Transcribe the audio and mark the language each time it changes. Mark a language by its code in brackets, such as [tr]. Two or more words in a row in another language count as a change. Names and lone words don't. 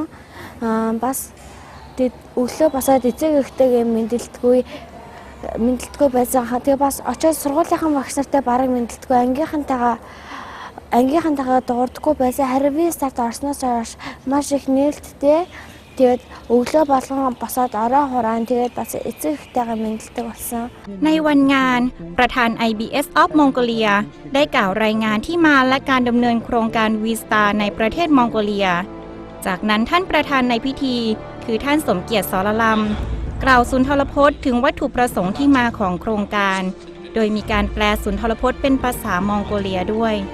[mn] Бас өглөө босоод эцэг эхтэйгээ мэдлэлтгүй байсан. Тэгээ бас очоод сургуулийнхаа багш нартай бараг мэдлэлтгүй ангийнхантайгаа дуурдаггүй байсан. Харин би старт орсноос хойш маш их нээлттэй. Тэгээд өглөө болгон босоод орой хураан тэгээд бас эцэг эхтэйгээ мэдлэлдэг болсон. [th] ในวันงานประธาน IBS of Mongolia ได้กล่าวรายงานที่มาและการดำเนินโครงการ V-Star ในประเทศมองโกเลียจากนั้นท่านประธานในพิธีคือท่านสมเกียรติ สรลำกล่าวสุนทรพจน์ถึงวัตถุประสงค์ที่มาของโครงการโดยมีการแปลสุนทรพจน์เป็นภาษามองโกเลียด้วย